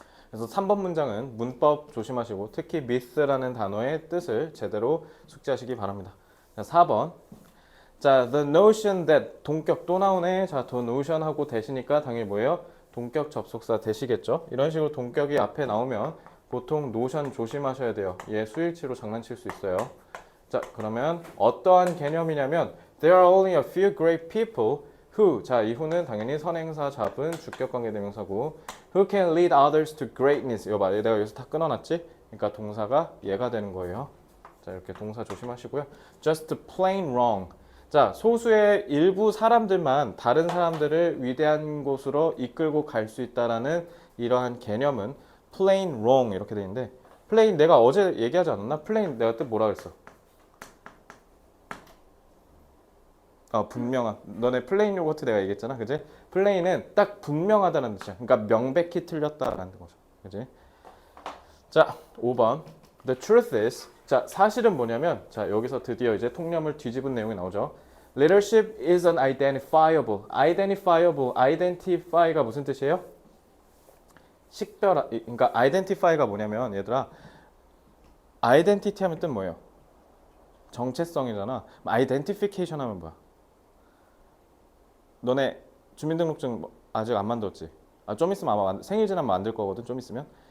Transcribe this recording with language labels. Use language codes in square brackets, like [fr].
[ko] 그래서 3번 문장은 문법 조심하시고 특히 myth라는 단어의 뜻을 제대로 숙지하시기 바랍니다. 4번. 자, the notion that 동격 또 나오네. 자, the notion 하고 대시니까 당연히 뭐예요? 동격 접속사 대시겠죠. 이런 식으로 동격이 앞에 나오면 보통 노션 조심하셔야 돼요. 얘 수일치로 장난칠 수 있어요. 자, 그러면 어떠한 개념이냐면 [en] there are only a few great people who [ko] 자, 이 who는 당연히 선행사 잡은 주격관계 대명사고 [en] who can lead others to greatness. [ko] 이거 봐. 내가 여기서 다 끊어놨지? 그러니까 동사가 얘가 되는 거예요. 자, 이렇게 동사 조심하시고요. [en] just plain wrong. [ko] 자, 소수의 일부 사람들만 다른 사람들을 위대한 곳으로 이끌고 갈 수 있다라는 이러한 개념은 plain wrong 이렇게 돼 있는데 plain 내가 어제 얘기하지 않았나? plain 내가 뜻 뭐라 그랬어? 분명한. 너네 플레인 요거트 내가 얘기했잖아. 그지? 플레인은 딱 분명하다는 뜻이야. 그러니까 명백히 틀렸다라는 거죠. 그지? 자, 5번. [en] The truth is. [ko] 자, 사실은 뭐냐면 자, 여기서 드디어 이제 통념을 뒤집은 내용이 나오죠. [en] Leadership is an identifiable. identifiable. identify가 [ko] 무슨 뜻이에요? 그러니까 identify가 뭐냐면 얘들아 identity 하면 뜻 뭐예요? 정체성이잖아. identification 하면 뭐야? 너네 주민등록증 아직 안 만들었지? 좀 있으면 아마 생일 지나면 만들 거거든. 좀 있으면.